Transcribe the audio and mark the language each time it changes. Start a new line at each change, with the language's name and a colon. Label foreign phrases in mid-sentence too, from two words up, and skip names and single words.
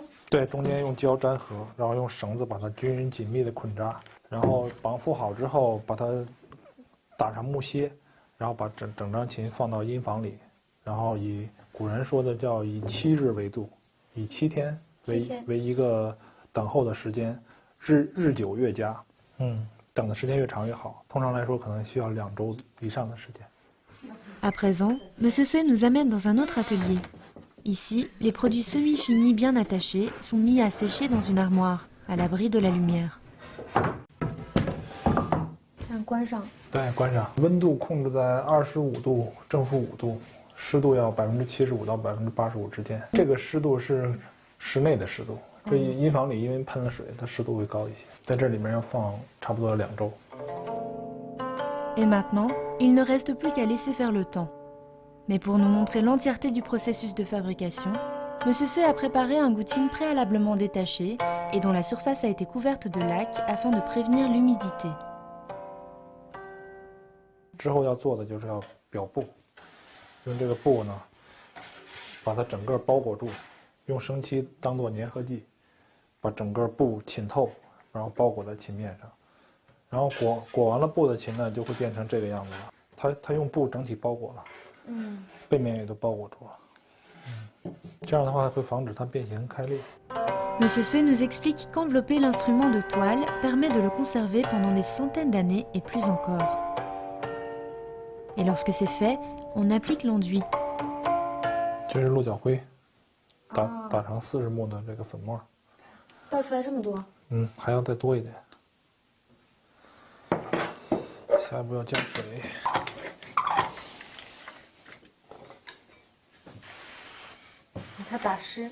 Chinese: 对，中间用胶粘合，然后用绳子把它均匀紧密的捆扎，然后绑缚好之后，把它打上木楔，然后把整张琴放到音房里，然后以古人说的叫以7日为度，以7天为一个等候的时间，日久月佳，等的时间越长越好。通常来说，可能需要2周以上的时间。
French: À présent, M. Sui nous amène dans un autre atelier. Ici, les produits semi-finis bien attachés sont mis à sécher dans une armoire, à l'abri de la lumière.
Chinese: 关上。对，关上。温度控制在25度，正负5度，湿度要75%到85%之间。这个湿度是室内的湿度，这音房里因为喷了水，它湿度会高一些。在这里面要放差不多2周。
French: Et maintenant, il ne reste plus qu'à laisser faire le temps. Mais pour nous montrer l'entièreté du processus de fabrication, Monsieur Sue a préparé un goutine préalablement détaché et dont la surface a été couverte de laque afin de prévenir l'humidité.
Chinese: 之后要做的就是要裱布，用这个布呢，把它整个包裹住，用生漆当做粘合剂，把整个布浸透，然后包裹在琴面上，然后裹完了布的琴呢，就会变成这个样子了。它用布整体包裹了，背面也都包裹住了，这样的话会防止它变形开裂。
French: Monsieur Sue nous explique qu'envelopper l'instrument de toile permet de le conserver pendant des centaines d'années et plus encore. Et lorsque c'est fait, on applique l'enduit.
Chinese: 这是鹿角灰，打成40目的这个粉末。倒出来这么多？还要再多一点。下一步要加水。它打湿。